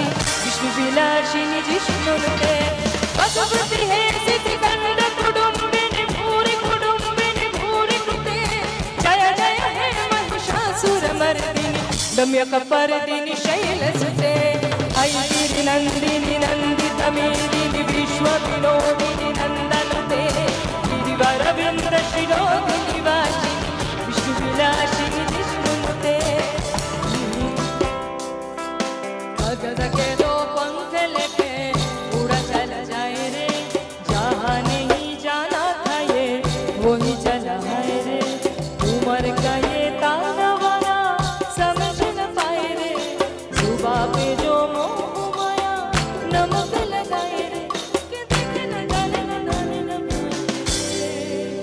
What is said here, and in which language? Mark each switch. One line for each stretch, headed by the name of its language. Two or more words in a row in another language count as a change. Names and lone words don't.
Sanskrit: विष्णुविलासिनि जिष्णुनुते वसुमति हे सिद्धिकण्ड कुटुम्बिनि भूरि कृते जय जय हे महिषासुरमर्दिनि रम्यकपर्दिनि शैलसुते ऐगिरि नन्दिनि नन्दितमेदिनि विश्वविनोदिनि नन्दनुते गिरिवरविन्द शिरोदिनि वासिनि विष्णुविलासिनि जिष्णुनुते
Hindi: गगन के दो पंख लेके उड़ा चला जाए रे जहाँ नहीं जाना था ये वही चला है रे उम्र का ये ताना वाना समझ न पाए रे जुबां पे जो मोह माया नमक लगाए रे कि देखे न जाने न जाने न पाए